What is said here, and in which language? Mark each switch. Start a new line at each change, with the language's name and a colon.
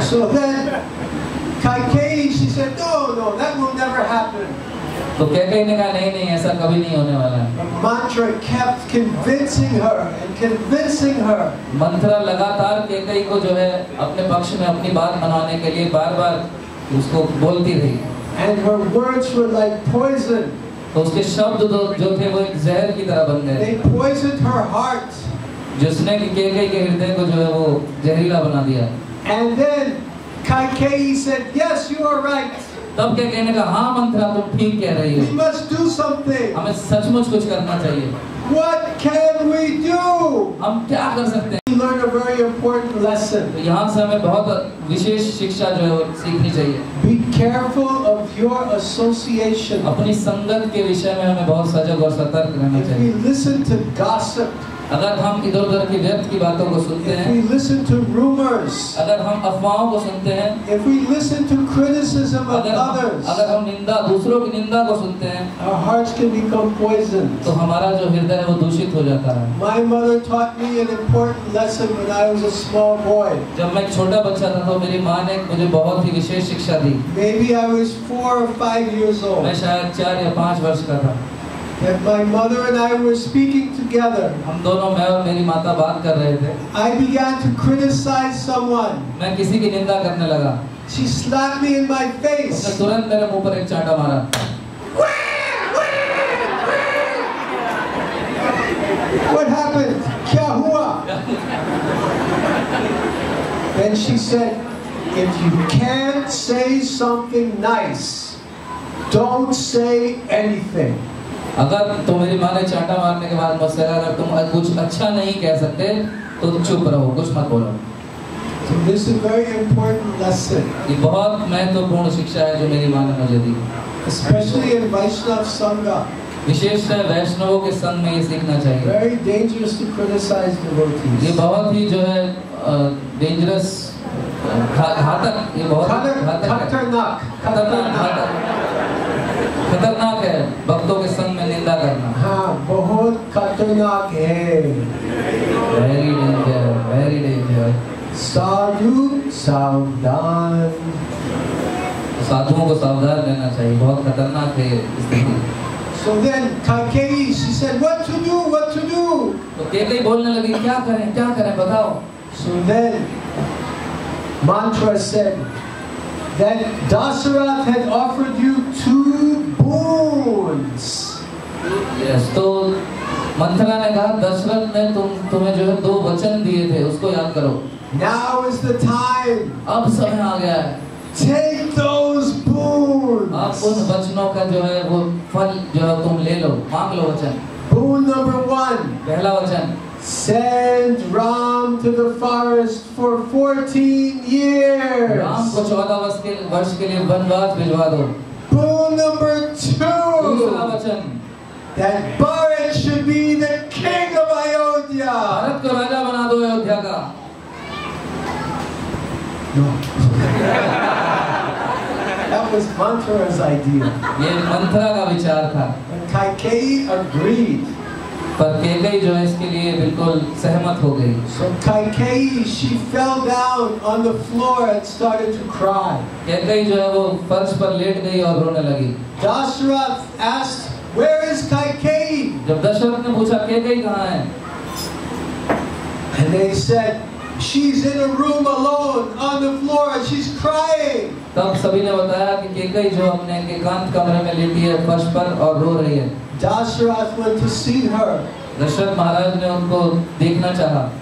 English: So then Kaikeyi, she said, no, that will never happen.
Hindi: तो कैकेयी ने कहा नहीं नहीं ऐसा कभी नहीं होने वाला है।
English: Manthara kept convincing her and convincing her.
Hindi: Manthara लगातार कैकेयी को जो है अपने पक्ष में अपनी बात मनवाने के लिए बार-बार उसको बोलती रही।
English: And her words were like poison.
Hindi: तो उसके शब्द जो थे वो एक जहर की तरह बन गए।
English: They poisoned her heart.
Hindi: जिसने कि कैकेयी के हृदय को जो है वो जहरीला बना दिया।
English: And then Kaikeyi said, yes, you are right.
Hindi: तब कैकेयी ने कहा हाँ मंथरा तुम ठीक कह रही
English: We
Hindi: हो,
English: must do something.
Hindi: हमें सचमुच कुछ करना चाहिए।
English: What can we do?
Hindi: हम क्या कर सकते हैं?
English: We learned a very important lesson.
Hindi: तो यहाँ से हमें बहुत विशेष शिक्षा जो है वो सीखनी चाहिए।
English: Be careful of your association.
Hindi: अपनी संगत के विषय में हमें बहुत सजग और सतर्क रहना
English: If we
Hindi: चाहिए।
English: listen to gossip,
Hindi: अगर हम इधर उधर की व्यर्थ की बातों को सुनते
English: if
Hindi: हैं,
English: we listen to rumors,
Hindi: अगर हम अफवाहों को सुनते हैं,
English: if we listen to criticism of
Hindi: अगर
English: others,
Hindi: हम निंदा दूसरों की निंदा को सुनते हैं,
English: our hearts can become poisoned.
Hindi: तो हमारा जो हृदय है वो दूषित हो जाता है।
English: My mother taught me an important lesson when I was a small boy.
Hindi: जब मैं एक छोटा बच्चा था तो मेरी माँ ने मुझे बहुत ही विशेष शिक्षा दी।
English: Maybe I was 4 or 5 years old.
Hindi: मैं शायद 4 या 5 वर्ष का था।
English: And my mother and I were speaking together.
Hindi: हम दोनों, मैं और मेरी माता बात कर रहे थे।
English: I began to criticize someone.
Hindi: मैं किसी की निंदा करने लगा।
English: She slapped me in my face.
Hindi: उसने तुरंत मेरे मुंह पर एक चांटा मारा।
English: What happened?
Hindi: Kya hua?
English: Then she said, if you can't say something nice, don't say anything.
Hindi: अगर तुम्हारी माँ ने चांटा मारने के बाद मुझसे अगर तुम कुछ अच्छा नहीं कह सकते तो चुप रहो, कुछ मत बोलो।
English: So this is a very important lesson.
Hindi: ये बहुत महत्वपूर्ण शिक्षा है जो मेरी माँ ने मुझे दी,
English: especially in Vaishnav Sangha.
Hindi: विशेषतः वैष्णवों के संग में ये सीखना चाहिए।
English: Very dangerous to criticize devotees.
Hindi: ये बहुत ही जो है डेंजरस, घातक, ये बहुत खतरनाक है भक्तों के संग में निंदा करना। हाँ, बहुत खतरनाक है।
English: Very danger, very danger.
Hindi: साधु सावधान, साधुओं को सावधान रहना चाहिए, बहुत खतरनाक है स्थिति।
English: So then Kaikeyi, she said, "What to do? What to do?"
Hindi: तो केकई बोलने लगी, क्या करें बताओ।
English: So then Mantra said that Dasarath had offered you 2 boons.
Hindi: Yes, तो मंथरा ने कहा दशरथ ने तुम्हें जो है 2 वचन दिए थे, उसको याद करो।
English: Now is the time.
Hindi: अब समय आ गया है।
English: Take those boons.
Hindi: आप उन वचनों का जो है वो फल जो है तुम ले लो, मांग लो वचन।
English: Boon number 1.
Hindi: पहला वचन,
English: send Ram to the forest for 14 years.
Hindi: Ram को 14 वर्ष के लिए वनवास भिजवा दो।
English: Boon number 2.
Hindi: दूसरा वचन,
English: that Bharat should be the king of Ayodhya.
Hindi: Bharat को राजा बना दो अयोध्या का।
English: No. That was Manthara's idea.
Hindi: ये मंथरा का विचार था।
English: And Kaikeyi agreed.
Hindi: पर केकई जो है इसके लिए बिल्कुल सहमत हो गई।
English: So Kaikeyi, she fell down on the floor and started to cry.
Hindi: Kaikeyi जो है वो फर्श पर लेट गई और रोने लगी।
English: Dasarath asked, "Where is Kaikeyi?"
Hindi: जब दशरथ ने पूछा केकई कहाँ है,
English: And they said, "She's in a room alone on the floor and she's crying."
Hindi: तब सभी ने बताया कि केकई जो अपने एकांत कमरे में लेटी है फर्श पर और रो रही है।
English: Dasarath went to see her.
Hindi: Dasharath महाराज ने उनको देखना चाहा।